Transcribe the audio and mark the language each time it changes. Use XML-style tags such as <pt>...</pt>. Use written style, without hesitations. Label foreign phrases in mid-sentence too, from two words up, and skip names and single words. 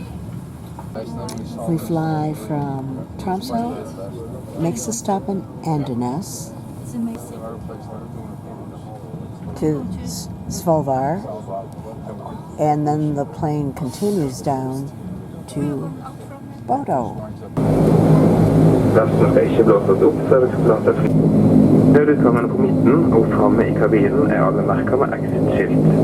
<en>We fly from Tromsø, makes a stop in Andenes, to Svolvær, and then the plane continues down to Bodo.</en> <no>Lasten skal ikke blåses opp før vi skal forlate fly. Nødutgangen på midten og framme I kabinen alle merket med exit-skilt.</no>